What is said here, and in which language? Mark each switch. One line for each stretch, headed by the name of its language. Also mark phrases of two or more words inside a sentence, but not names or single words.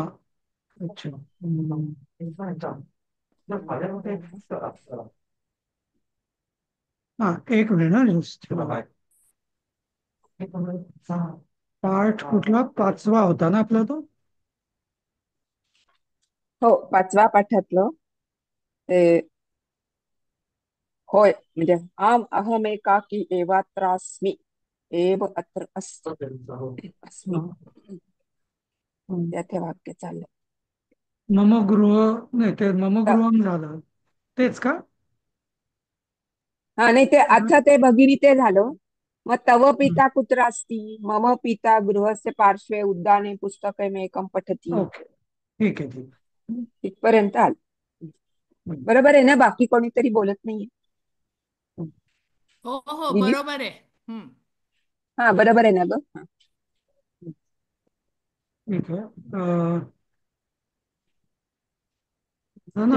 Marathi: हा. अच्छा. हा, एक मिनिट ना just. पाठ कुठला पाचवा होता ना आपला तो. हो, पाचवा पाठातलं ते. होय, म्हणजे
Sanskrit: अहमेकाकी एवात्रास्मी एव अत्र अस्मि.
Marathi: हा. हम्म. त्यात हे वाक्य चाललं.
Sanskrit: मम गृह.
Marathi: नाही, ते
Sanskrit: मम त-
Marathi: गृहम झालं. तेच का? हा, नाही, ते
Sanskrit: अथ ते भगिनीते
Marathi: झालं.
Sanskrit: मग तव पिता कुत्र अस्ति, मम पिता गृहस्य पार्श्वे उद्याने पुस्तकमेकं पठति.
Marathi: ओके. ठीक आहे, ठीक आहे. इथपर्यंत आलं. हम्म. बरोबर आहे ना? बाकी कोणीतरी बोलत नाहीये. हो हो, दीदी. बरोबर आहे. हम्म. हा, बरोबर आहे ना ग? हा. ठीक आहे. ना